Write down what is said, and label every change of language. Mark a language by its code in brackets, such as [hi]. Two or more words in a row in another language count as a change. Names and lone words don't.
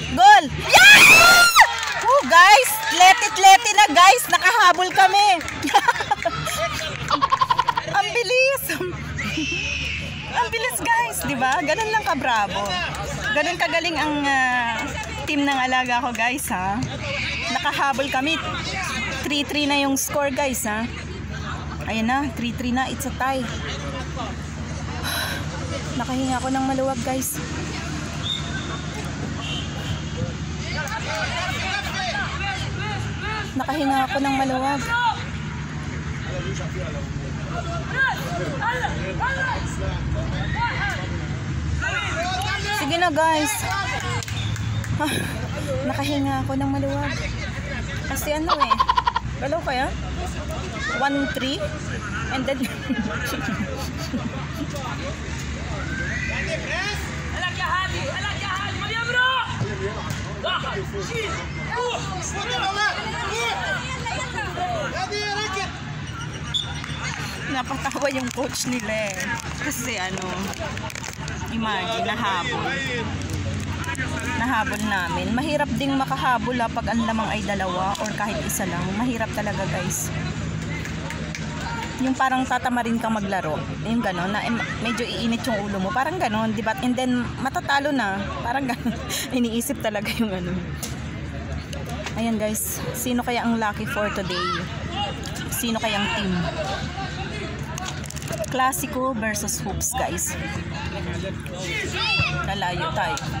[tl] Oh, guys, let it na guys, nakahabol kami. Ang bilis. Ang bilis guys, di ba? Ganun lang ka-bravo. Ganun kagaling ang team ng alaga ko guys ha. Nakahabol kami. 3-3 na yung score guys ha. Ayan na, 3-3 na, [en] it's a tie. [tl] Nakahinga ako ng maluwag guys. Nakahinga ako ng maluwag. Sige na guys. Nakahinga ako ng maluwag. Kasi ano eh. Galaw kaya? 1-3 [en] and then [ar] هلاك يا هادي مريم روح واحد شيل روح [tl] napatawa yung coach nila eh. Kasi ano, imagine, nahabol namin. Mahirap ding makahabol pag ang lamang ay dalawa or kahit isa lang. Mahirap talaga guys. Yung parang tatamarin kang maglaro. Yung gano'n, na medyo iinit yung ulo mo. Parang gano'n, diba? [en] And then, [tl] matatalo na. Parang gano'n. Iniisip talaga yung ano. Ayan guys, sino kaya ang [en] lucky for today? [tl] Sino kayang team? Clasico versus hoops guys. Lalayo tayo.